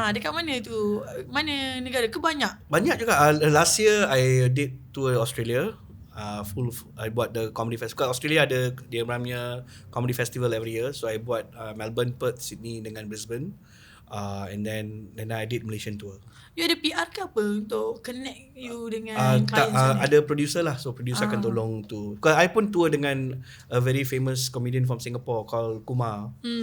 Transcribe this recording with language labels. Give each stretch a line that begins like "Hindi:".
Malay: Dekat mana tu? Mana negara? Ke banyak? Banyak juga.
English: Last year I did tour Australia. I buat the comedy festival. Australia
Malay: ada dia punya
English: comedy festival every year. So I buat Melbourne, Perth, Sydney
Malay: dengan
English: Brisbane. And then I did Malaysian tour.
Malay: You ada PR ke apa untuk
English: connect you
Malay: dengan clients? Ada producer lah. So producer akan tolong tu.
English: Because I pun tour dengan a very famous comedian from Singapore called Kumar.